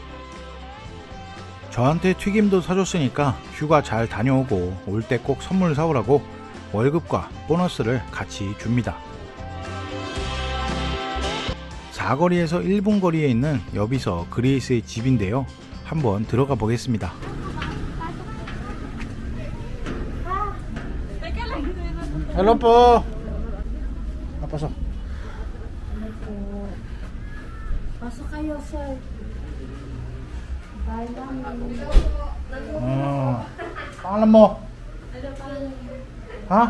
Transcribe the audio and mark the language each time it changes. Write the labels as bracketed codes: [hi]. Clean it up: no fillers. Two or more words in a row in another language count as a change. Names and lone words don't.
[ko] 저한테 튀김도 사줬으니까 휴가 잘 다녀오고 올 때 꼭 선물 사오라고 월급과 보너스를 같이 줍니다. 사거리에서 1분 거리에 있는 여비서 그레이스의 집인데요. 한번 들어가 보겠습니다. [tl] Hello po. Pasok. Pasok kayo, sir. Bye lang. Pangalan mo? Ha?